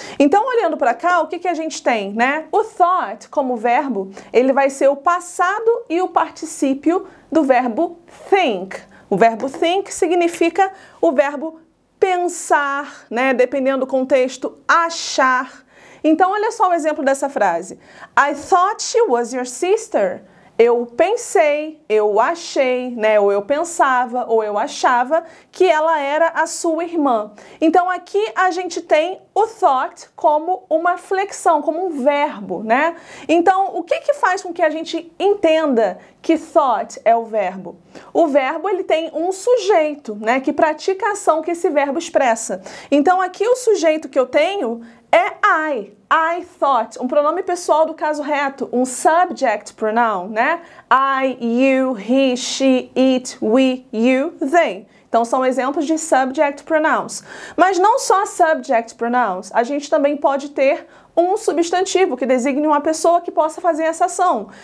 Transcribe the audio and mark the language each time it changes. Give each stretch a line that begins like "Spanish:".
Portuguese: Então, olhando para cá, o que a gente tem, né? O thought, como verbo, ele vai ser o passado e o particípio do verbo think. O verbo think significa o verbo pensar, né? Dependendo do contexto, achar. Então, olha só o exemplo dessa frase.
English: I thought she was your sister.
Portuguese: Eu pensei, eu achei, né? Ou eu pensava, ou eu achava que ela era a sua irmã. Então, aqui a gente tem o thought como uma flexão, como um verbo, né? Então, o que faz com que a gente entenda que thought é o verbo? O verbo, ele tem um sujeito, né? Que pratica a ação que esse verbo expressa. Então, aqui o sujeito que eu tenho é
English: I thought,
Portuguese: um pronome pessoal do caso reto, um subject pronoun, né?
English: I, you, he, she, it, we, you, they.
Portuguese: Então, são exemplos de subject pronouns. Mas não só subject pronouns, a gente também pode ter um substantivo que designe uma pessoa que possa fazer essa ação.